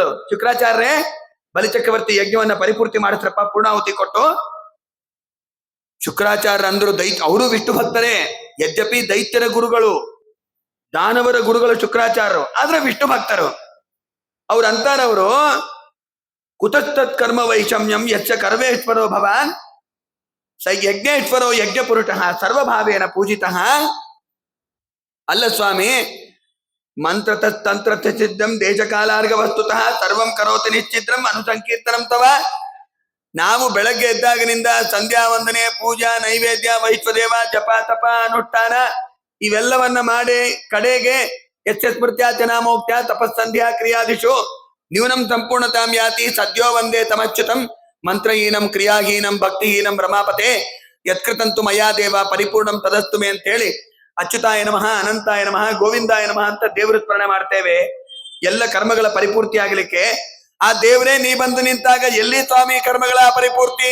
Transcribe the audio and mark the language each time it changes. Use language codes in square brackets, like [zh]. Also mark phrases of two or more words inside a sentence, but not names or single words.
[kn] ಶುಕ್ರಾಚಾರ್ಯರೇ ಬಲಿಚಕ್ರವರ್ತಿ ಯಜ್ಞವನ್ನ ಪರಿಪೂರ್ತಿ ಮಾಡಿಸ್ರಪ್ಪ, ಪೂರ್ಣಾಹುತಿ ಕೊಟ್ಟು. ಶುಕ್ರಾಚಾರ್ಯ ಅಂದ್ರು ಅವರು ವಿಷ್ಣು ಭಕ್ತರೇ. ಯದ್ಯಪಿ ದೈತ್ಯರ ಗುರುಗಳು, ದಾನವರ ಗುರುಗಳು ಶುಕ್ರಾಚಾರ್ಯರು, ಆದ್ರೆ ವಿಷ್ಣು ಭಕ್ತರು. ಅವ್ರ ಅಂತಾರವರು, [sa] ಕುತಸ್ತತ್ ಕರ್ಮ ವೈಷಮ್ಯಂ ಯಚ್ಚ ಕರ್ವೇಶ್ವರೋ ಭವಾನ್ ಸ ಯಜ್ಞೇಶ್ವರೋ ಯಜ್ಞ ಪುರುಷಃ ಸರ್ವಭಾವೇನ ಪೂಜಿತಃ. [kn] ಅಲ್ಲ ಸ್ವಾಮಿ, [sa] ಮಂತ್ರತಂತ್ರ ಸಿದ್ಧಂ ದೇಶಕಾಲಾರ್ಗ ವಸ್ತುತಃ ಸರ್ವಂ ಕರೋತಿ ನಿಶ್ಚಿತ್ರಂ ಅನುಸಂಕೀರ್ತನಂ ತವ. [kn] ನಾವು ಬೆಳಗ್ಗೆ ಎದ್ದಾಗಿನಿಂದ ಸಂಧ್ಯಾ ವಂದನೆ, ಪೂಜಾ, ನೈವೇದ್ಯ, ವೈಶ್ವದೇವ, ಜಪ, ತಪ, ಅನುಷ್ಠಾನ ಇವೆಲ್ಲವನ್ನ ಮಾಡಿ ಕಡೆಗೆ [sa] ಯಸ್ಮೃತ್ಯಾಚನ ಮೋಕ್ತ್ಯ ತಪಸ್ಸಂಧ್ಯಾ ಕ್ರಿಯಾದಿಶು ನ್ಯೂನಂ ಸಂಪೂರ್ಣತಾಂ ಯಾತಿ ಸದ್ಯೋ ವಂದೇ ತಮಚ್ಯುತಂ ಮಂತ್ರಹೀನಂ ಕ್ರಿಯಾಹೀನಂ ಭಕ್ತಿಹೀನಂ ರಮಾಪತೆ ಯತ್ಕೃತಂತು ಮಯಾ ದೇವ ಪರಿಪೂರ್ಣಂ ತದಸ್ತು ಮೇ [kn] ಅಂತ ಹೇಳಿ [sa] ಅಚ್ಯುತಾಯ ನಮಃ, ಅನಂತಾಯ ನಮಃ, ಗೋವಿಂದಾಯ ನಮಃ [kn] ಅಂತ ದೇವರ ಸ್ಮರಣೆ ಮಾಡ್ತೇವೆ. ಎಲ್ಲ ಕರ್ಮಗಳ ಪರಿಪೂರ್ತಿ ಆಗ್ಲಿಕ್ಕೆ. ಆ ದೇವರೇ ನೀ ಬಂದು ನಿಂತಾಗ ಎಲ್ಲಿ ಸ್ವಾಮಿ ಕರ್ಮಗಳ ಪರಿಪೂರ್ತಿ?